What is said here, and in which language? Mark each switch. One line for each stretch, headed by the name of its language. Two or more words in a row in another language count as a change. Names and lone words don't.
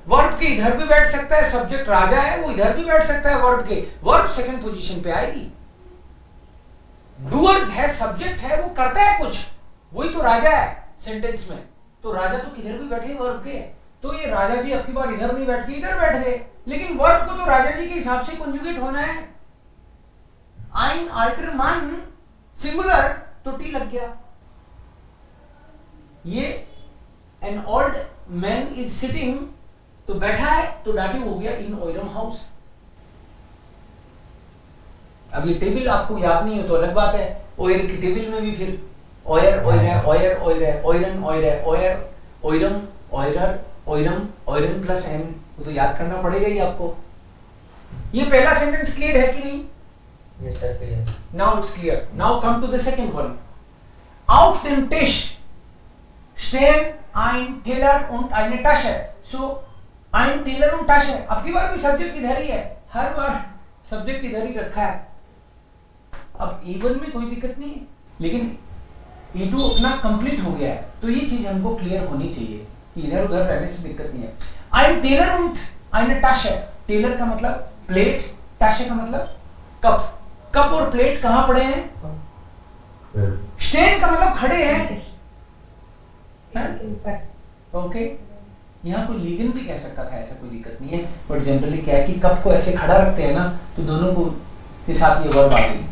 Hindi: वर्ब के इधर भी बैठ सकता है, सब्जेक्ट राजा है वो इधर भी बैठ सकता है वर्ब के, वर्ब सेकंड पोजीशन पे आएगी। डूअर है, सब्जेक्ट है, वो करता है कुछ, वही तो राजा है सेंटेंस में, तो राजा तो किधर भी बैठे वर्ब के, तो ये राजा जी आपकी बार इधर नहीं बैठ के इधर बैठ गए, लेकिन वर्ब को तो राजा जी के हिसाब से कंजुगेट होना है।
German: ein alter Mann
Hindi: सिंगुलर तो टी लग गया। ये
English: an old man is sitting
Hindi: तो बैठा है तो डाटिव हो गया
German: in eurem Haus.
Hindi: अब ये टेबल आपको याद नहीं है तो अलग बात है, ओयर की टेबल में भी फिर
German: euer euer euer euer euren euer euer eurem eurer eurem euren
Hindi: प्लस एन, वो तो याद करना पड़ेगा ही आपको। ये पहला सेंटेंस क्लियर है कि नहीं?
English: Yes sir, clear. Now it's clear. Now come to the second one.
German: Auf dem Tisch stehen ein Teller und eine Tasche. So ein Teller und Tasche.
Hindi: अब की बार भी सब्जेक्ट इधर ही है, हर बार सब्जेक्ट इधर ही रखा है। अब A1 में कोई दिक्कत नहीं है, लेकिन A2 अपना कंप्लीट हो गया है, तो ये चीज हमको क्लियर होनी चाहिए कि इधर उधर रहने से दिक्कत नहीं है।
German: ein Teller und eine Tasche.
Hindi: टेलर का मतलब प्लेट, टाशे का मतलब कप। कप और प्लेट कहां पड़े हैं? स्टेन का मतलब खड़े हैं, ओके। यहाँ कोई लिगन भी कह सकता था, ऐसा कोई दिक्कत नहीं है,
English: but generally
Hindi: क्या है कि कप को ऐसे खड़ा रखते हैं ना, तो दोनों को के साथ ये वर्ब आ गई।